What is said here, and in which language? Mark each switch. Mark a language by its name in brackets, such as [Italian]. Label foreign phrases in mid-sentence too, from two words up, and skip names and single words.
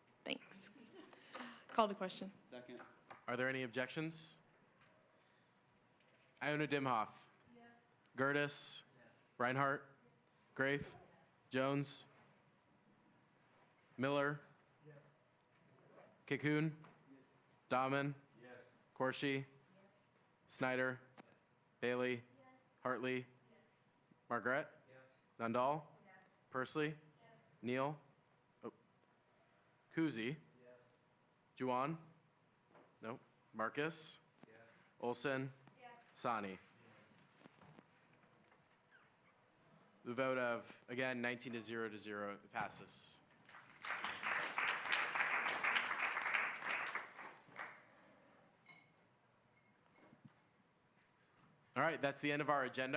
[English] Thanks. Call the question. Second. Are there any objections? Iona Dimhoff. Yes. Gertis. Yes. Reinhardt. Grafe. Jones. Miller. Yes. Kikun. Yes. Dahman. Yes. Corshi. Yes. Snyder. Yes. Bailey. Yes. Hartley. Yes. Margaret. Yes. Nundal. Yes. Pursley. Yes. Neal. Oh. Kuzi. Yes. Juwan. No. Marcus. Yes. Olson. Yes. Sani. The vote of, again, 19 to 0 it passes. All right, that's the end of our agenda.